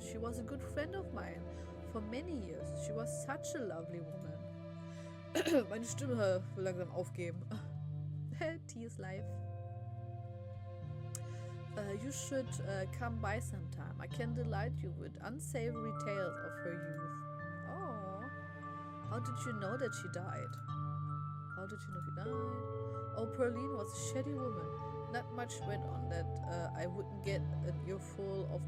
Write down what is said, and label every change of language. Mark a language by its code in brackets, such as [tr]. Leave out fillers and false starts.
[en] She was a good friend of mine for many years. She was such a lovely woman. [de] Meine Stimme will langsam aufgeben. [en] Tea is life. You should come by sometime. I can delight you with unsavory tales of her youth. Oh, how did you know that she died? How did you know she died? Oh, Perline was a shady woman. Not much went on that I wouldn't get an earful of.